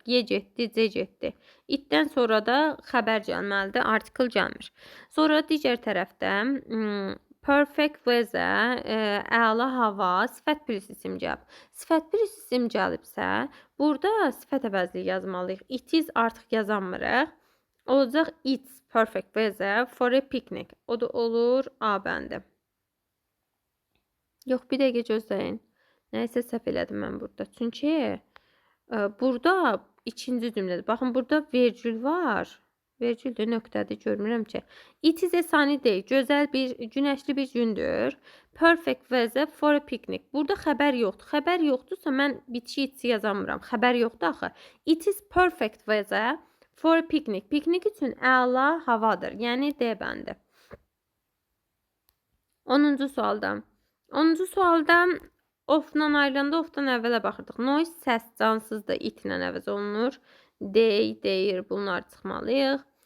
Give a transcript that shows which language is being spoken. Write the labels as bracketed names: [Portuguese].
[Azerbaijani] Ye getdi, C getdi. İtdən sonra da xəbər gəlməlidir, artikl gəlmir. Sonra digər tərəfdə [English] perfect weather, [Azerbaijani] əla hava, sifət plus isim gəlib. Sifət plus isim gəlibsə, burada sifət əvəzliyi yazmalıyıq. [English] It is [Azerbaijani] artıq yazamırıq. Olacaq [English] it's perfect weather for a picnic. [Azerbaijani] O da olur A bəndi. Yox, bir dəqiqə gözləyin. Nəysə səhv elədim mən burada. Çünki burada ikinci cümlədir. Baxın, burada vergül var. Vergüldür, nöqtədir, görmürəm ki. [English] It is a sunny day. [Azerbaijani] Gözəl bir, günəşli bir gündür. [English] Perfect weather for a picnic. [Azerbaijani] Burada xəbər yoxdur. Xəbər yoxdursa mən bitki itsi yazamıram. Xəbər yoxdur axı. [English] It is perfect weather for a picnic. [Azerbaijani] Piknik üçün əla havadır. Yəni D bəndi. 10-cu sualda. 10-cu sualda of-dan ayrılanda of-dan əvvələ baxırdıq. Noise səs cansızdır, it-lə əvəz olunur. Dey, deyir, bunlar çıxmalıyıq.